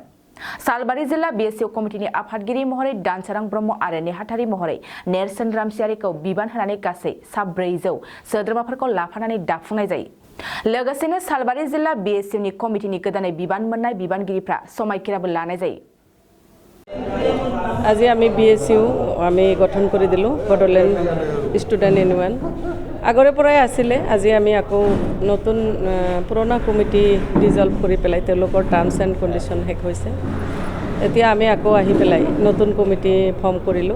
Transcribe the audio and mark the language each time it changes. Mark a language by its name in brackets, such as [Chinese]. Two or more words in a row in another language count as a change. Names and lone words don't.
[Bodo] सालबारि जिल्ला बिएसइउ कमिटिनि आफादगिरि महरै दानसोरां ब्रह्म आरो नेहाथारि महरै नेरसोन रामसियारिखौ बिबान होनानै गासै 400 सोद्रोमाफोरखौ लाफानानै दाफुंनाय जायो। लोगोसेनो सालबारि जिल्ला बिएसइउनि कमिटिनि गोदानै बिबान मोननाय बिबानगिरिफ्रा समायखिराबो लानाय जायो। [Assamese] আজি আমি বিএসইউ আমি গঠন কৰি দিলোঁ বড়োলেণ্ড ষ্টুডেণ্ট ইউনিয়ন আগৰে পৰাই আছিলে। আজি আমি আকৌ নতুন পুৰণা [English] committee dissolve [Assamese] কৰি পেলাই তেওঁলোকৰ [English] terms and condition [Assamese] শেষ হৈছে। এতিয়া আমি আকৌ আহি পেলাই নতুন [English] committee form [Assamese] কৰিলোঁ।